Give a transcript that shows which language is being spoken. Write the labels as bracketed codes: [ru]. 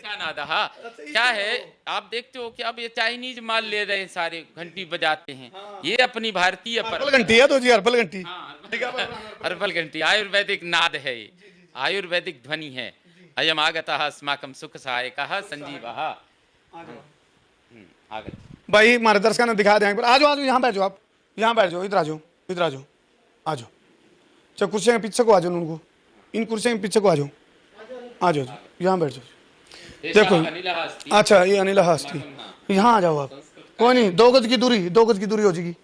[hi] क्या है, आप देखते हो कि अब ये चाइनीज माल ले रहे हैं, सारे घंटी बजाते हैं। ये अपनी भारतीय हर्बल घंटी है तो जी हर्बल घंटी हर्बल घंटी आयुर्वेदिक नाद है, आयुर्वेदिक ध्वनि है। [sa] अयम आगतः अस्माकं सुख सहायकः संजीवः। आगत [hi] भाई हमारे दर्शकों ने दिखा दें आ जाओ यहाँ बैठ जाओ, आप यहाँ बैठ जाओ, इधर आ जाओ, इधर आ जाओ, आ जाओ। चलो कुर्सियों के पीछे को आ जाओ, उनको इन कुर्सियों के पीछे को आ जाओ, आ जाओ यहाँ बैठ जाओ। देखो अच्छा ये अनिल हस्ती यहाँ आ जाओ आप, कोई नहीं 2 गज की दूरी, 2 गज की दूरी हो जाएगी।